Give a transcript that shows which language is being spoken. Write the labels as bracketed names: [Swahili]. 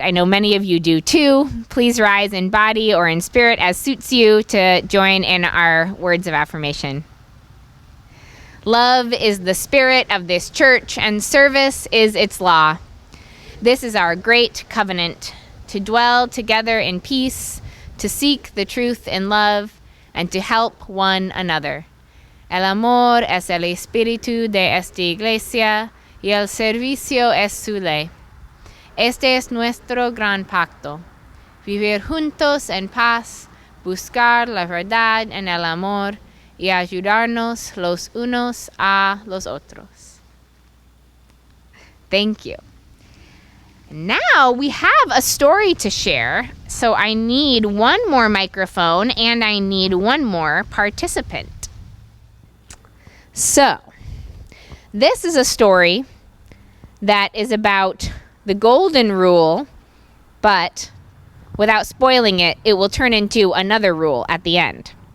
[English] I know many of you do too. Please rise in body or in spirit as suits you to join in our words of affirmation. Love is the spirit of this church, and service is its law. This is our great covenant, to dwell together in peace, to seek the truth in love, and to help one another. [Spanish] El amor es el espíritu de esta iglesia, y el servicio es su ley. Este es nuestro gran pacto. Vivir juntos en paz, buscar la verdad en el amor, y ayudarnos los unos a los otros. [English] Thank you. Now we have a story to share, so I need one more microphone and I need one more participant. So, this is a story that is about the golden rule, but without spoiling it, it will turn into another rule at the end.